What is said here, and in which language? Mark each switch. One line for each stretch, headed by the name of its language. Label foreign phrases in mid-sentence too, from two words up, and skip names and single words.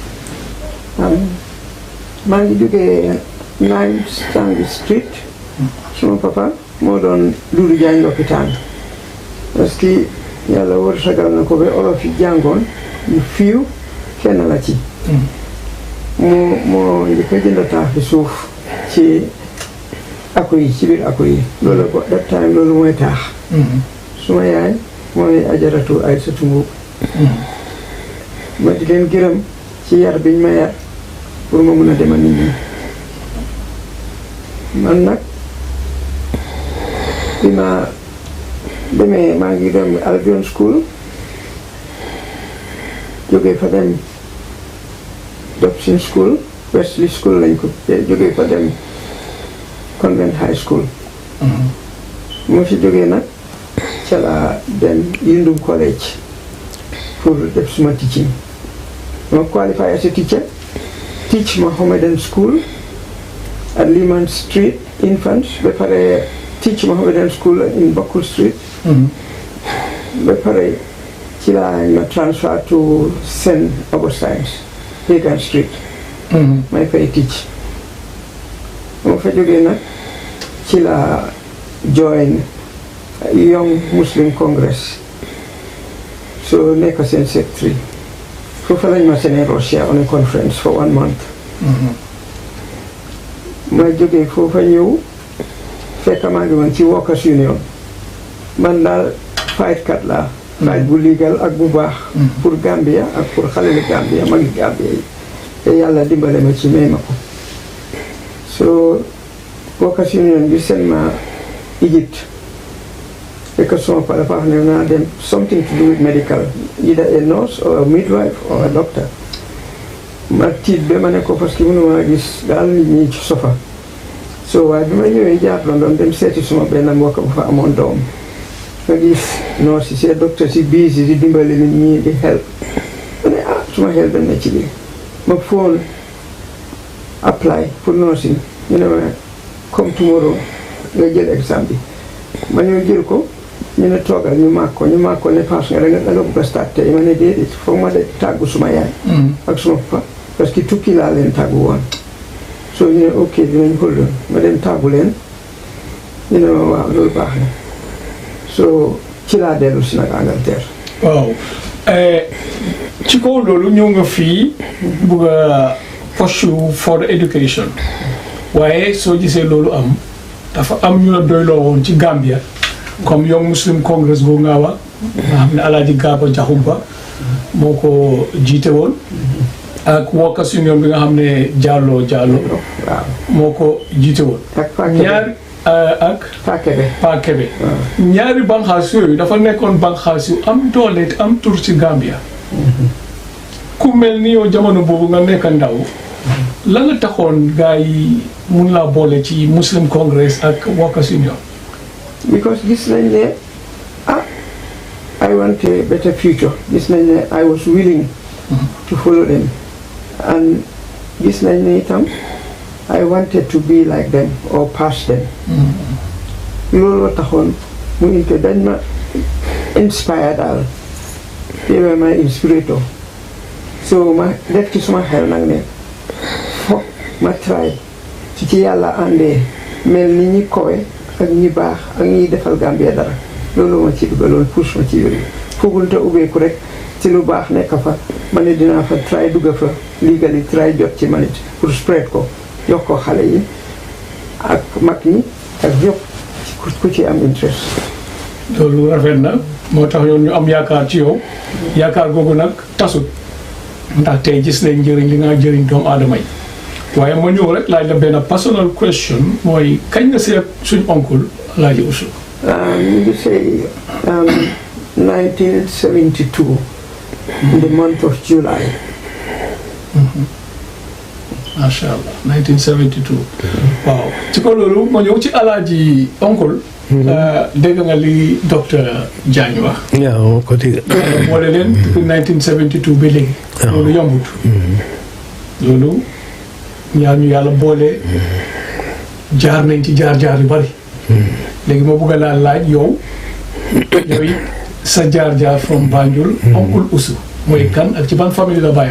Wolof: maa ngi jógee 9 Stanley Street suma papa moo doon Dudu Jaañ lopitaan parce que yàlla wërsëgal na ko ba olof yi jàngoon yu fiiw kenn la ci moo njëkk a jënd taax bi suuf ci ako yi ci biir ako yi loolu ko
English: that time
Wolof: loolu mooy taax suma yaay mooy ajaratu ay satu Mbuub ma di leen gërëm ci yar biñ ma yar pour ma mun a demal nit ñi man nag bi ma demee maa ngi dem Albion School jógee fa dem Dobson School Wesley School lañ ko jógee fa dem Convent High School moo fi jógee nag ca la dem Yundum College pour def suma teaching ma
English: qualify as a teacher teach Mohammedan School at Lehman Street Infants
Wolof: ba pare teach Mohammedan School in Bakul Street ba pare ci la ma
English: transfer to St.
Wolof: Augustine's Hagan Street may fay teach moo fa jógee nag ci la join Young Muslim Congress so nekk seen secretary foofu lañ ma seen Russia
English: on a conference for 1 month
Wolof: ma jógee foofa ñëw fekk maa ngi woon ci Workers Union man daal fight kat laa fight bu legal ak bu baax pour Gambia ak pour xale li Gambia magi Gambia yi te yàlla dimbale ma ci may ma ko so Workers Union bi seen ma Egypt fekk sama pa dafa wax ne naa dem
English: something to do with medical either a nurse or a
Wolof: midwife or a doctor ma tiit ba ma ne ko parce que mënuma gis daal nit ñi ci sofa so waaye bi ma ñëwee jaar London dem seeti suma benn mbokk bu fa amoon doom nga gis nurse si docteur si busy di dimbali nit ñi di help ma ne suma xel dem na ci lii ma phone apply pour nursing ñu ne ma comme tomorrow nga jël exam bi ma ñëw jël ko ñu ne toogal ñu maag ko ne paas nga da nga bëgg a start tey ma ne déedéet foog ma de tàggu suma yaay ak suma papa parce que tukki laa leen tàggu woon so ñu ne ok dinañ hold ma dem tàggu leen ñu ne ma waaw loolu baax na so ci laa dellu si nag Angleterre. waaw ci kaw loolu ñëw nga fii bugg a
English: pursue for education
Wolof: waaye soo gisee loolu am dafa am ñu la doyloo woon ci Gambia comme Young Muslim Congress boobu nga wax nga xam ne Alaaji Gaaba Jaxumpa moo ko jiite woon ak Workers Union bi nga xam ne Jallow moo ko jiite woon ñaari ak Pa Kebe ñaari banxaas yooyu dafa nekkoon banxaas yu am doole te am tur ci Gambia ku mel ni yow jamono boobu nga nekk ndaw la nga taxoon gaa yi mun laa boole ci Muslim Congress ak Workers Union
English: because
Wolof: gis nañ ne
English: I want a better future
Wolof: gis nañ ne
English: I was willing to follow them and
Wolof: gis nañ ne itam
English: I wanted to be like them or past them
Wolof: loolu taxoon mu inte dañ ma inspire daal
English: they were my inspirator
Wolof: so ma def ci suma xel nag ne foog ma try ci yàlla àndee mel ni ñi kowe ak ñi baax ak ñi defal Gambia dara loolu ma ci dugaloon push ma ci yooyu foogul te ubbeeku rek ci lu baax nekk fa ma ne dinaa fa try dugga fa legally try jot ci manit pour spread ko jox ko xale yi ak mag ñi ak yëpp ku ci am interest loolu rafet na moo tax yoon ñu am yaakaar ci yow yaakaar googu nag tasut ndax tey gis nañ njëriñ li nga jëriñ doomu aadama yi waaye ma ñëw rek laaj la benn personal question mooy kañ nga seet suñ oncle Alaaji Usu ñu ngi
English: say 1972 in the month of July
Arabic: ما شاء الله
Wolof: 1972 waaw ci ko loolu ma ñëw ci Alaaji oncle dégg nga li docteur Jagne wax waaw ko dégg boole leen depuis 1972 ba léegi loolu yombut loolu ñaar ñu yàlla boole jaar nañ ci jaar-jaar yu bari léegi ma bëgg laa laaj yow it sa jaar-jaar from Banjul oncle Usu mooy kan ak ci ban famille la bàyyoo